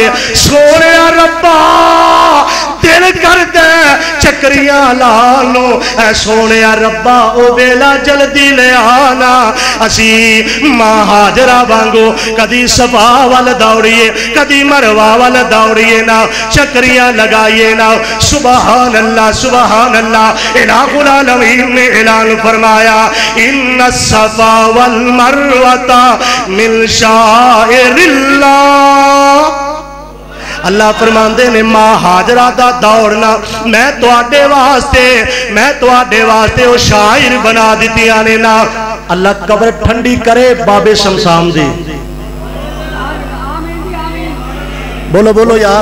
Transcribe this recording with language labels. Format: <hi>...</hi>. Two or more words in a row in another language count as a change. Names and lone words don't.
<pa>سوہنے ربا دل کردا چکریاں لانو، اے سوہنے ربا او ویلا جلدی لے آنا. اسی ماں ہاجرہ وانگوں کدی صفا ول دوڑیے، کدی مروہ ول دوڑیے نا، چکریاں لگائیے نا.</pa> <ar>سبحان الله سبحان الله. إله العالمين</ar> <pa>نے اعلان فرمایا</pa> <ar>إن الصفا والمروة من شعائر الله.</ar> <pa>اللہ فرماندے نے ماں ہاجرہ دا دوڑنا میں تہاڈے واسطے او شعائر بنا دتیاں نے نا. اللہ قبر ٹھنڈی کرے بابے شمشام دی. بولو بولو یار.</pa>